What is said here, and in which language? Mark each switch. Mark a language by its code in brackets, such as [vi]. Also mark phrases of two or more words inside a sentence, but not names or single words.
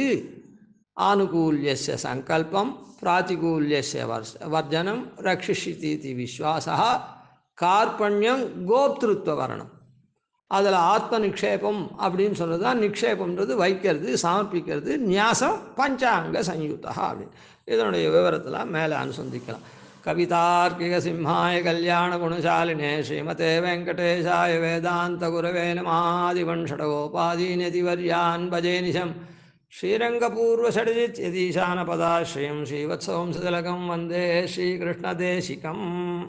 [sa] आनुकूल्यस्य सङ्कल्पम् प्रातिकूल्यस्य वर्जनम् रक्षिष्यतीति विश्वासः कार्पण्यम् गोप्तृत्व वरणम्. [ta] அதில் [sa] आत्म निक्षेपम् [ta] அப்படின்னு சொல்கிறது தான். நிக்ஷேபம்ன்றது வைக்கிறது, சமர்ப்பிக்கிறது. [sa] न्यासम् पञ्चाङ्ग संयुता அப்படின்னு. [ta] இதனுடைய விவரத்தில் மேலே அனுசந்திக்கலாம். [sa] कवितार्किक सिंहाय कल्याण गुणशालिने श्रीमते वेङ्कटेशाय वेदान्त गुरवे नमः. शठकोपादीनतिवर्यान् भजे निशम् श्रीरङ्गपूर्वषड्जित् यतीशानपदाश्रयम् श्रीवत्सवंशतिलकम् वन्दे श्रीकृष्णदेशिकम्.